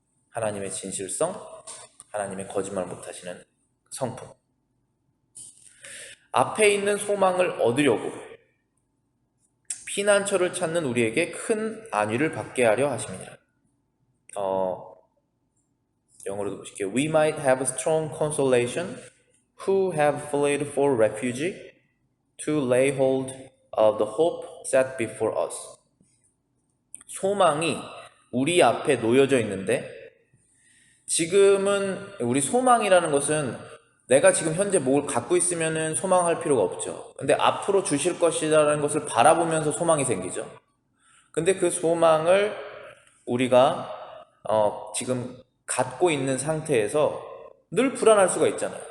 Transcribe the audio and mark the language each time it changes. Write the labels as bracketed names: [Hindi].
[Korean] 하나님의 진실성, 하나님의 거짓말 못하시는 성품. 앞에 있는 소망을 얻으려고 피난처를 찾는 우리에게 큰 안위를 받게 하려 하심이니라. 영어로도 보실게요. [English] We might have a strong consolation who have fled for refuge to lay hold of the hope set before us. [Korean] 소망이 우리 앞에 놓여져 있는데 지금은 우리 소망이라는 것은 내가 지금 현재 뭘 갖고 있으면 소망할 필요가 없죠. 근데 앞으로 주실 것이라는 것을 바라보면서 소망이 생기죠. 근데 그 소망을 우리가 지금 갖고 있는 상태에서 늘 불안할 수가 있잖아요.